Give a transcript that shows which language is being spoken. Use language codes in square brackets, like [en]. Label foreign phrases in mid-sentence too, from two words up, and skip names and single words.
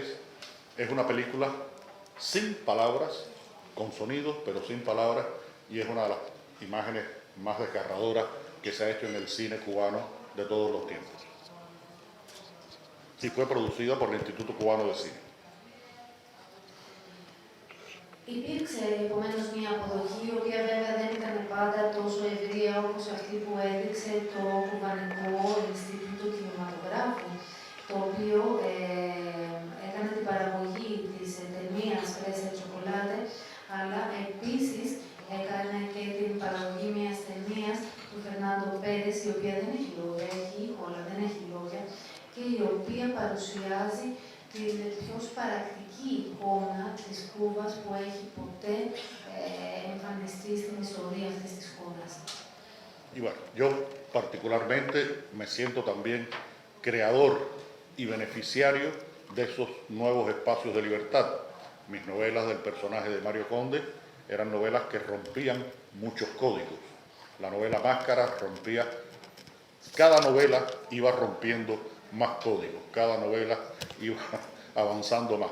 [es] Es una película sin palabras, con sonidos, pero sin palabras, y es una de las imágenes más desgarradoras que se ha hecho en el cine cubano de todos los tiempos. Y fue producida por el Instituto Cubano de Cine. [el] Υπήρξε επομένως μια αποδοχή, η οποία βέβαια δεν ήταν πάντα τόσο ευρεία όπως αυτή που έδειξε το Κουβανικό Ινστιτούτο Κινηματογράφου, το οποίο έκανε την παραγωγή της ταινίας Fresa y Chocolate, αλλά επίσης έκανε και την παραγωγή μιας ταινίας του Φερνάντο Πέρες, η οποία δεν έχει λόγια, έχει ήχο, αλλά δεν έχει λόγια, και η οποία παρουσιάζει την πιο σπαρακτική εικόνα της Κούβας που έχει ποτέ εμφανιστεί στην ιστορία αυτής της χώρας. [es] Y bueno, yo particularmente me siento también creador y beneficiario de esos nuevos espacios de libertad. Mis novelas del personaje de Mario Conde eran novelas que rompían muchos códigos. La novela Máscara rompía, cada novela iba rompiendo más códigos, cada novela iba avanzando más.